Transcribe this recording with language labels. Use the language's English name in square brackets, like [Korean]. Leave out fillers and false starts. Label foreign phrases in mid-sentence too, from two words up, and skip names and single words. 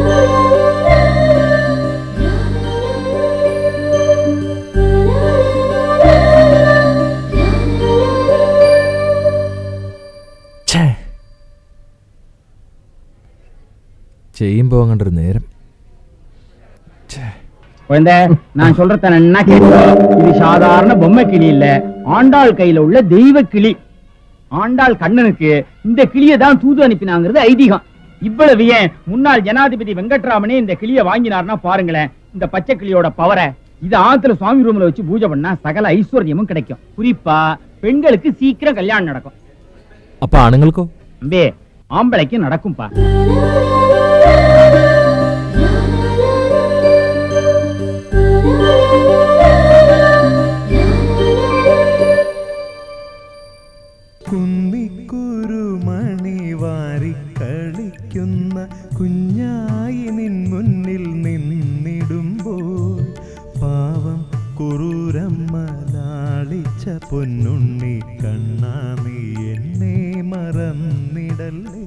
[Malayalam] ചെയ്യുമ്പോ അങ്ങോട്ടൊരു നേരം. [Tamil] நான் சொல்றத என்ன கேட்க, இது சாதாரண பொம்மை கிளி இல்ல, ஆண்டாள் கையில உள்ள தெய்வ கிளி. ஆண்டாள் கண்ணனுக்கு இந்த கிளியை தான் தூது அனுப்பினாங்கிறது ஐதீகம். இவ்வளவு ஏன், முன்னாள் ஜனாதிபதி வெங்கட்ராமனே இந்த கிளியை வாங்கினார்னா பாருங்களேன் இந்த பச்சை கிளியோட பவரை. இது ஆத்துல சுவாமி ரூம்ல வச்சு பூஜை பண்ணா சகல ஐஸ்வர்யமும் கிடைக்கும். குறிப்பா பெண்களுக்கு சீக்கிரம் கல்யாணம் நடக்கும். அப்ப ஆணுங்களுக்கோ? அம்பே, ஆம்பளைக்கு நடக்கும்பா. [Malayalam] കുന്നിക്കുരുമണി വാരിക്കളിക്കുന്ന കുഞ്ഞായി നിൻ മുന്നിൽ നിന്നിടുമ്പോൾ പാവം കുറൂരമ്മ ലാളിച്ച പൊന്നുണ്ണി കണ്ണാ നീ എന്നെ മറന്നിടല്ലേ.